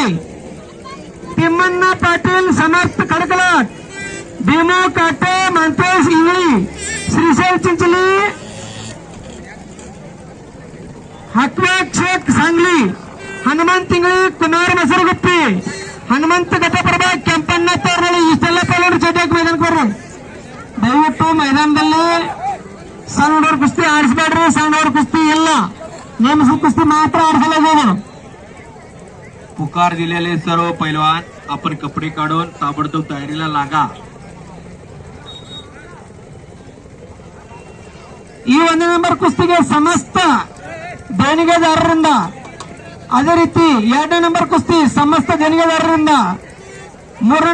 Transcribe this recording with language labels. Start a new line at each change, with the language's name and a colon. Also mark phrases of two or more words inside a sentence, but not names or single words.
Kannada: ತಿಮ್ಮಣ್ಣ ಪಾಟೀಲ್, ಸಮರ್ಥ ಕಡಕಲಾಟ್, ಭೀಮು ಕಾಟೆ, ಮಂತೇಶ್ ಇಂಗ್ಳಿ, ಶ್ರೀಶೈಲ್ ಚಿಂಚಲಿ, ಹಕ್ವಾಕ್ ಶೇಖ್ ಸಾಂಗ್ಲಿ, ಹನುಮಂತ್ ಇಂಗ್ಳಿ, ಕುಮಾರ್ ಮಸರಗುಪ್ಪಿ, ಹನುಮಂತ ಘಟಪ್ರಭಾ, ಕೆಂಪಣ್ಣ ತೋರ್ನಳ್ಳಿ. ಇಷ್ಟೆಲ್ಲ ಪೈಲವಾನರು ಚಡ್ಡಾಕ್ ಮೈದಾನಕ್ಕೆ ಬರ್ರಿ. ದಯವಿಟ್ಟು ಮೈದಾನದಲ್ಲಿ ಸಣ್ಣ ಹುಡುಗರು ಕುಸ್ತಿ ಆಡಿಸಬೇಡ್ರಿ. ಸಣ್ಣ ಹುಡುಗರು ಕುಸ್ತಿ ಇಲ್ಲ, ನೇಮಿಸಿದ
Marathi: कुस्ती मात्र आडसला. पुकार दिलेले सर्व पैलवान आपण कपडे काढून ताबडतोब तयारीला लागा.
Kannada: ಈ 1ನೇ ನಂಬರ್ ಕುಸ್ತಿಗೆ ಸಮಸ್ತ ದೇಣಿಗೆದಾರರಿಂದ, ಅದೇ ರೀತಿ 2ನೇ ನಂಬರ್ ಕುಸ್ತಿ ಸಮಸ್ತ ದೇಣಿಗೆದಾರರಿಂದ, 3ನೇ